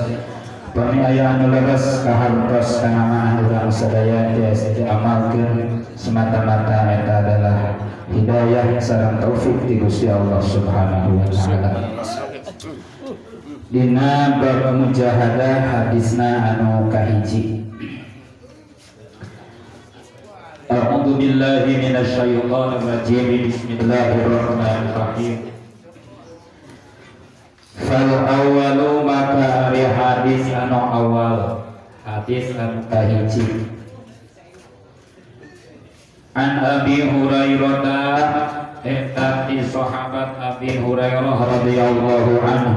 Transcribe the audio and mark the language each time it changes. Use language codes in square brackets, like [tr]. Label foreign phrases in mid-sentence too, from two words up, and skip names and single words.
[su] Pami aya anu leres kahartos kanamaan urang sadaya tiasa diamalkeun semata-mata eta adalah hidayah sareng taufik ti Gusti Allah [ar] سبحانه وتعالى. [su] Dina bab mujahadah hadisna anu kahiji. [ar] أعوذ بالله من الشيطان الرجيم. بسم الله الرحمن الرحيم. فالأول [su] maka ari hadis anu awal, hadis anu kahiji. [ar] عن أبي هريرة, [su] eta ti sahabat Abi Hurairah [ar] رضي الله عنه.